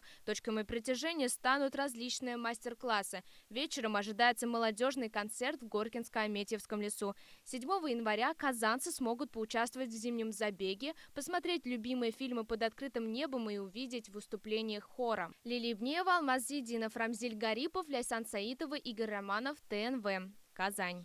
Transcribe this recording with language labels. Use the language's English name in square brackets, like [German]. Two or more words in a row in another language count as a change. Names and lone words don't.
[Russian] Точками притяжения станут различные мастер-классы. Вечером ожидается молодежный концерт в Горкинско-Аметьевском лесу. 7 января казанцы смогут поучаствовать в зимнем забеге, посмотреть любимые фильмы под открытым небом и увидеть выступление хора. Лилия Ивнеева, Алмаз Зидинов, Рамзиль Гарипов, Ляйсан Саитова, Игорь Романов, ТНВ. Казань.